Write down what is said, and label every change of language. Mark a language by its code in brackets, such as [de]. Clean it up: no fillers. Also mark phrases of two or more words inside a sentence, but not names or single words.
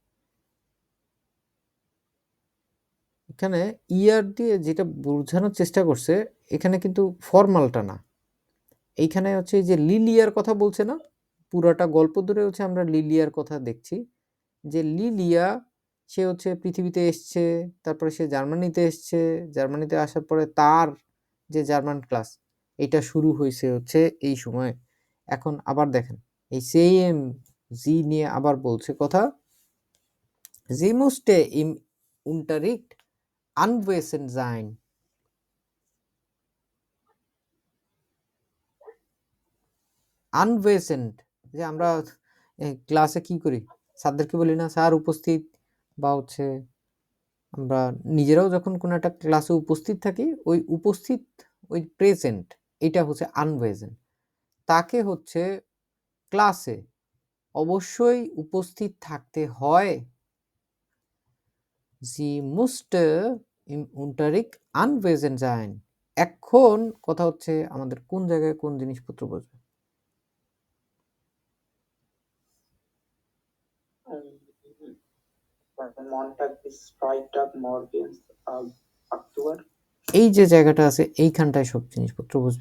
[bn] এখানে ইয়ার দিয়ে যেটা বোঝানোর চেষ্টা করছে এখানে কিন্তু ফর্মালটা না, এইখানে হচ্ছে যে লিলিয়ার কথা বলছে না, পুরাটা গল্প ধরে হচ্ছে আমরা লিলিয়ার কথা দেখছি, যে লিলিয়া সে হচ্ছে পৃথিবীতে এসছে, তারপরে সে জার্মানিতে এসছে, জার্মানিতে আসার পরে তার যে জার্মান ক্লাস এটা শুরু হয়েছে হচ্ছে এই সময়। এখন আবার দেখেন এই সেম জি নিয়ে আবার বলছে কথা, [de] Sie musste im Unterricht anwesend sein. [bn] Anwesend, যে আমরা ক্লাসে কি করি স্যারদেরকে বলি না স্যার উপস্থিত, বা হচ্ছে আমরা নিজেরাও যখন কোনো একটা ক্লাসে উপস্থিত থাকি ওই উপস্থিত ওই প্রেজেন্ট এটা হচ্ছে আনওয়েজেন্ট। তাকে হচ্ছে ক্লাসে অবশ্যই উপস্থিত থাকতে হয়। [de] Sie musste im Unterricht anwesend sein. [bn] এখন কথা হচ্ছে আমাদের কোন জায়গায় কোন জিনিসপত্র বসবে? এই যে জায়গাটা আছে এইখানটায় সব জিনিসপত্র বসবে।